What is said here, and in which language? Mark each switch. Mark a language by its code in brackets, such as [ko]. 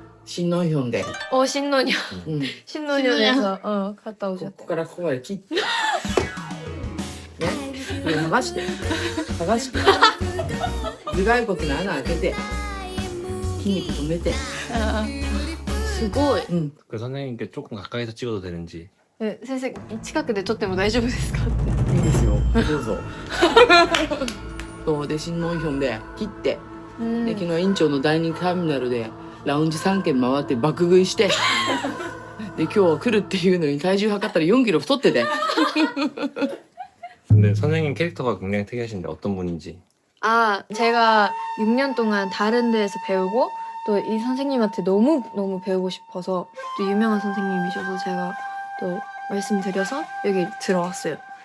[ja] 新ノンヒョンで、 [ko] 신노년. [ja] うん、 [ko] 신노년에서 갔다 [ja] こ [ko] 오셨대. [ja] こからここまで切って、これ剥がして頭蓋骨の穴開けて筋肉止めてすごい。 [ko] 그 선생님께 조금 가까이서 찍어도 되는지. [ja] 先生近くで撮っても大丈夫ですかって。いいですよどうぞそうで新ノンヒョンで切ってで昨日院長のダイニングターミナルでラウンジ3軒回って爆食いしてで今日は来るっていうのに体重測ったら4キロ太ってて [ko] 근데 선생님 캐릭터가 굉장히 특이하신데 어떤 분인지. 아, 제가 6년 동안 다른 데에서 배우고 또 이 선생님한테 너무 배우고 싶어서 또 유명한 선생님이셔서 제가 또 말씀드려서 여기 들어왔어요.